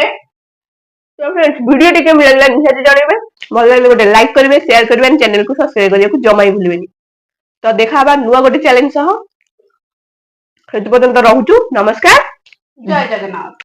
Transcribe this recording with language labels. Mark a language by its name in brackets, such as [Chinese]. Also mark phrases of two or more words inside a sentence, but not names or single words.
[Odia] ତ [English] friends video [Odia] ଟି କେମତି ଲାଗଲା ନିହାତି ଜଣେବେ। ଭଲ ଲାଗିଲେ ଗୋଟେ ଲାଇକ୍ କରିବେ, ସେୟାର କରିବେ, ଚ୍ୟାନେଲକୁ ସବସ୍କ୍ରାଇବ କରିବାକୁ ଜମା ବି ଭୁଲିବେନି। ତ ଦେଖା ହବା ନୂଆ ଗୋଟେ ଚ୍ୟାଲେଞ୍ଜ ସହ। ସେତୁ ପର୍ଯ୍ୟନ୍ତ ରହୁଛୁ, ନମସ୍କାର, ଜୟ ଜଗନ୍ନାଥ।